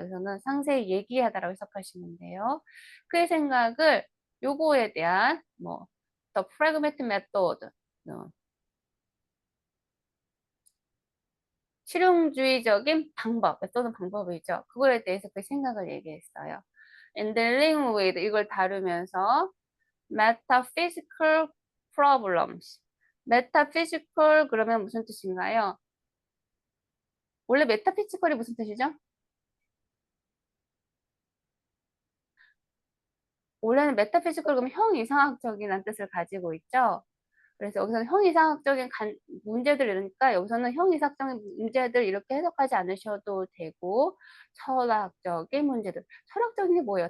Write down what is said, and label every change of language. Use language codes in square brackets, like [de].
[ko] 여기서는 상세히 얘기하다라고 해석하시면 돼요. 그의 생각을 요거에 대한 뭐 the pragmatic method 실용주의적인 방법, 또는 방법이죠. 그거에 대해서 그 생각을 얘기했어요. [en] And dealing with 이걸 다루면서 metaphysical problems. [ko] metaphysical 그러면 무슨 뜻인가요? 원래 metaphysical이 무슨 뜻이죠? 원래는 metaphysical 그러면 형이상학적이라는 뜻을 가지고 있죠. 그래서 여기서는 형이상학적인 문제들 이러니까 여기서는 형이상학적인 문제들 이렇게 해석하지 않으셔도 되고 철학적인 문제들. 철학적인 게 뭐예요?